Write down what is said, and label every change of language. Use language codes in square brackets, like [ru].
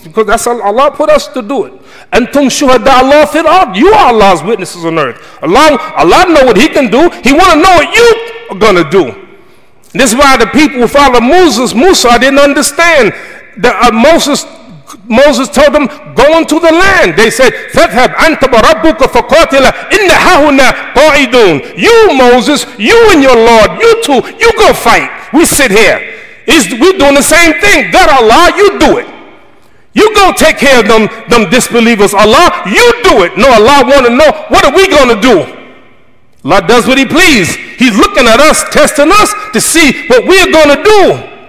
[en] Because that's Allah put us to do it. [ar] Antum shuhada Allah fil ard. [en] You are Allah's witnesses on earth. Allah know what He can do. He want to know what you are going to do. This is why the people who follow Musa didn't understand that Moses told them, go into the land. They said, [ar] فَذْهَبْ أَنْتَ وَرَبُّكَ فَقَاتِلَ إِنَّ هَاهُنَا قَاعِدُونَ. [en] You, Moses, you and your Lord, you two, you go fight. We sit here. We're doing the same thing. God, Allah, you do it. You go take care of them disbelievers. Allah, you do it. No, Allah want to know, what are we going to do? Allah does what He please. He's looking at us, testing us to see what we're going to do.